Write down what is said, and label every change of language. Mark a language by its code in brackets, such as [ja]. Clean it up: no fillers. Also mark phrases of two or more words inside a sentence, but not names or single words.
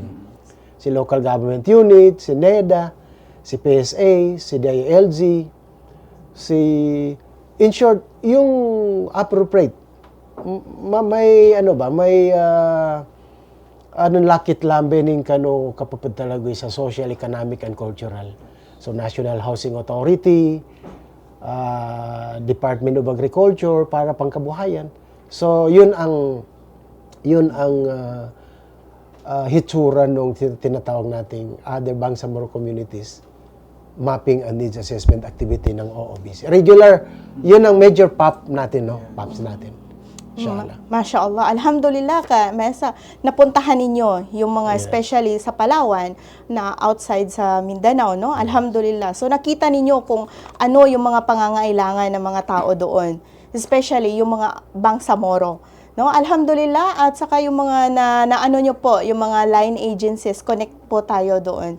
[tl] Si [en] local government unit, [tl] si NEDA, si PSA, si DILG, [en] in short, [tl] yung appropriate. [mdh] May lakit lambening kano kapapad talaga sa [en] social, economic, and cultural. [tl] So, National Housing Authority, Department of Agriculture para pangkabuhayan. So, yun ang hitsura nung tinatawag nating [en] other Bangsamoro communities mapping and needs assessment activity [tl] ng OOBC. Regular, yun ang major PAP natin, no? PAPs natin. Inshallah. [ar] Masya Allah. [tl] Alhamdulillah ka, Mesa, napuntahan ninyo yung mga especially sa Palawan na outside sa Mindanao, no? Alhamdulillah. So nakita ninyo kung ano yung mga pangangailangan ng mga tao doon. Especially yung mga Bangsamoro. No? Alhamdulillah. At saka yung mga naano nyo po, yung mga line agencies, connect po tayo doon.